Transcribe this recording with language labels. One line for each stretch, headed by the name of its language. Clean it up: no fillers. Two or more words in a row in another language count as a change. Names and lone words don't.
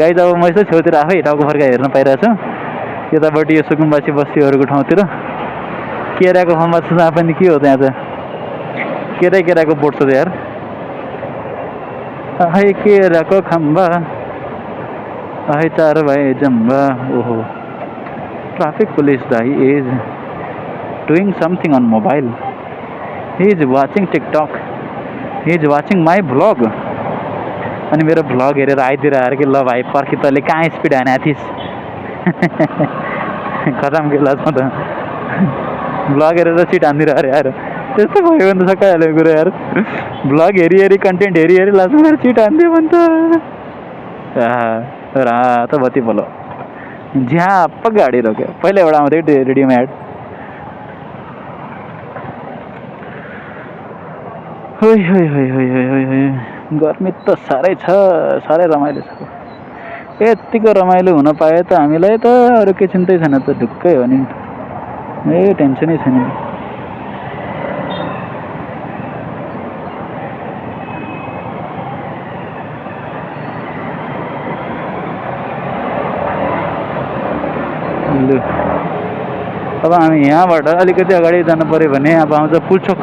Nepali: गाई अब म यसो छेउतिर आफै टाउको फर्का हेर्न पाइरहेको छु, यतापट्टि यो सुकुम्बासी बस्तीहरूको ठाउँतिर केराको खम्बा छ, जहाँ पनि के हो त्यहाँ त केराको बोट छ यार। है केराको खम्बा है 4 भाइ जम्बा।
English: ओहो traffic police guy is doing something on mobile. He is watching TikTok. He is watching my vlog.
Nepali: अनि मेरो भ्लग हेरेर आइतिर आएर कि ल भाइ पर्खी तैँले कहाँ स्पिड हानेको थिइस् खतम के लाजमा त भ्लग हेरेर सिट हानिदिएर अरे यार त्यस्तो भयो भने त सकाइहाल्यो कुरो यार भ्लग हेरी हेरी कन्टेन्ट हेरी हेरी लाजमा सिट हानिदियो भने त रात बत्ती बोलो झ्याप्प गाडी रोक्यो पहिला एउटा आउँथ्यो रेडियोमा एड होइ होइ होइ होइ होइ होइ होइ गर्मी त साह्रै छ साह्रै रमाइलो छ यतिको रमाइलो हुन पाए त हामीलाई त अरू केही चिन्तै छैन त ढुक्कै हो नि टेन्सनै छैन लु अब हामी यहाँबाट अलिकति अगाडि जानु पऱ्यो भने अब आउँछ पुल्चोक